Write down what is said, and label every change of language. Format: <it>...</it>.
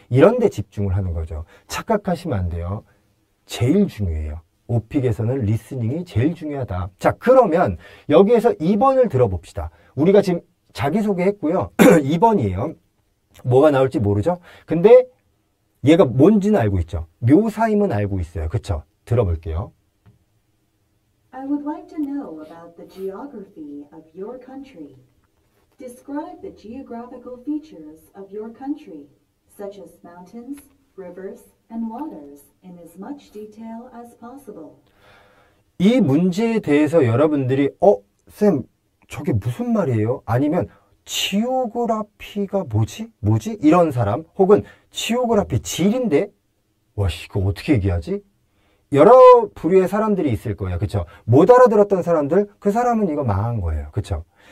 <ko>이런 데 집중을 하는 거죠. 착각하시면 안 돼요. 제일 중요해요. 오픽에서는 리스닝이 제일 중요하다. 자, 그러면 여기에서 2번을 들어봅시다. 우리가 지금 자기소개했고요. 2번이에요. 뭐가 나올지 모르죠? 근데 얘가 뭔지는 알고 있죠. 묘사임은 알고 있어요. 그쵸? 들어볼게요.</ko> <en>I would like to know about the geography of your country. Describe the geographical features of your country, such as mountains, rivers, and waters, in as much detail as possible.</en> <ko>이 문제에 대해서 여러분들이 쌤, 저게 무슨 말이에요? 아니면 지오그라피가 뭐지? 이런 사람 혹은 지오그라피 지리인데 이거 어떻게 얘기하지? 여러 부류의 사람들이 있을 거예요. 그쵸? 못 알아들었던 사람들, 그 사람은 이거 망한 거예요. 그쵸?</ko>